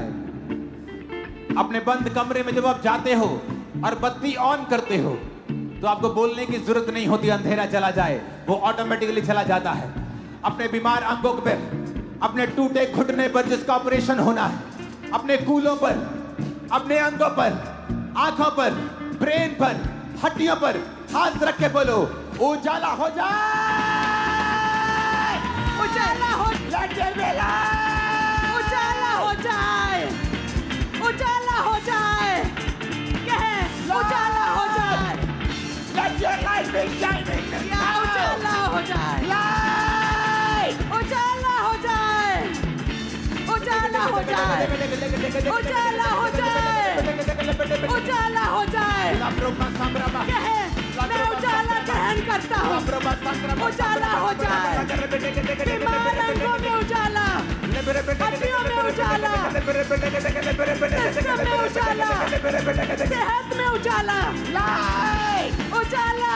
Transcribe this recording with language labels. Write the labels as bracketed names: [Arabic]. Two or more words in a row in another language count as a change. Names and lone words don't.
[Hindi] अपने बंद कमरे में जब आप जाते हो और बत्ती ऑन करते हो तो आपको बोलने की जरूरत नहीं होती, अंधेरा चला जाए, वो ऑटोमेटिकली चला जाता है। अपने बीमार अंगों पर, अपने टूटे घुटने पर जिसका ऑपरेशन होना है, अपने कूलों पर, अपने अंगों पर, आंखों पर, ब्रेन पर, हड्डियों पर हाथ रख के बोलो उजाला हो जाए, उजाला हो, उजाला हो जाए, उजाला हो जाए, कहे उजाला हो जाए, [English] Let your light be shining [Hindi] या उजाला हो जाए, light। उजाला हो जाए, उजाला हो जाए, उजाला हो जाए, उजाला हो जाए, कहे मैं उजाला ग्रहण करता हूँ, उजाला हो जाए, बीमार अंगों में उजाला, हड्डियों में उजाला, सिस्टम में उजाला, सेहत में उजाला, उजाला,